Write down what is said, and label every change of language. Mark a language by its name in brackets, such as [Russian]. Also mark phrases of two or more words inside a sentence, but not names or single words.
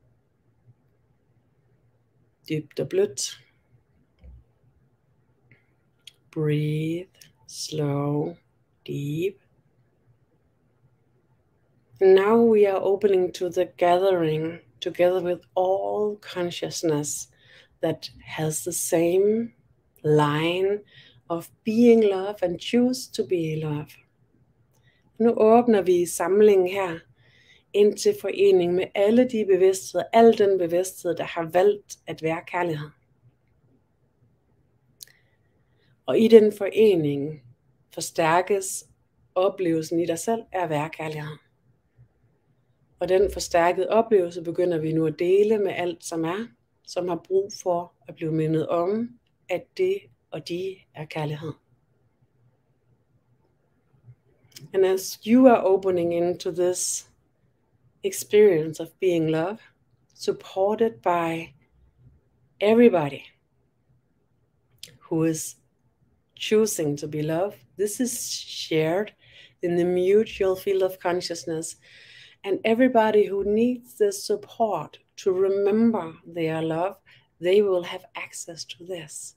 [Danish] Dybt og blødt. [English] Breathe, slow, deep. And now we are opening to the gathering, together with all consciousness that has the same line of being love and choose to be love. [Danish] Nu åbner vi samlingen her ind til forening med alle de bevidstheder, al den bevidsthed, der har valgt at være kærlighed. Og i den forening forstærkes oplevelsen i dig selv af at være kærlighed. Og den forstærkede oplevelse begynder vi nu at dele med alt som er, som har brug for at blive mindet om, at det og de er kærlighed. [English] And as you are opening into this experience of being love, supported by everybody who is choosing to be love, this is shared in the mutual field of consciousness, and everybody who needs this support to remember they are love, they will have access to this.